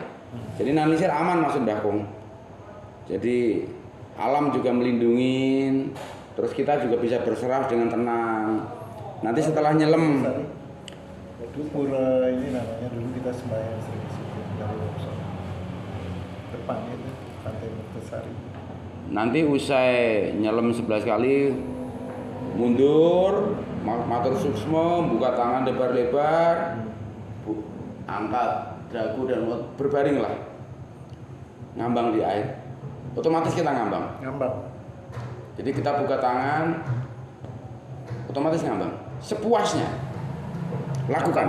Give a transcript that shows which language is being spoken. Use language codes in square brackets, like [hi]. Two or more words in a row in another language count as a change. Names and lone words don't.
[id] Jadi analisir aman maksud Mbah Kung. Jadi alam juga melindungi, terus kita juga bisa berserah dengan tenang. Nanti setelah nyelam. Itu pura ini namanya, dulu kita sembahyang sering situ dari Wonosobo. Depan itu Pantai Mertesari. Nanti usai nyelam 11 kali mundur, [ban] matur suksma, [id] buka tangan lebar-lebar, angkat dagu dan berbaringlah. Ngambang di air. Otomatis kita ngambang. Jadi kita buka tangan, otomatis ngambang. Sepuasnya. Lakukan.